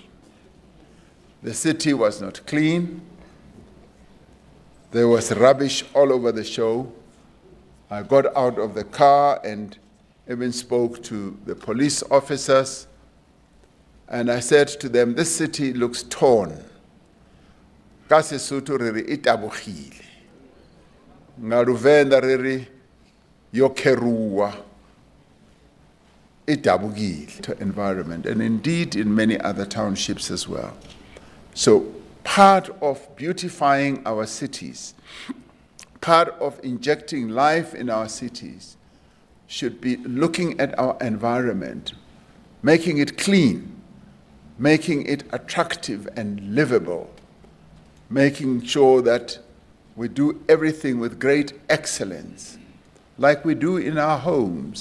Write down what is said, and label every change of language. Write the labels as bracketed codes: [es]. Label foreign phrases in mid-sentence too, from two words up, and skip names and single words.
[en] The city was not clean. There was rubbish all over the show. I got out of the car and even spoke to the police officers. And I said to them, this city looks torn. [st] Ka Sesotho re re e tabogile. [ve] Nga Luvenda re re yo kheruwa. [st] E tabogile [en] to environment, and indeed in many other townships as well. So part of beautifying our cities, part of injecting life in our cities, should be looking at our environment, making it clean, making it attractive and livable, making sure that we do everything with great excellence, like we do in our homes.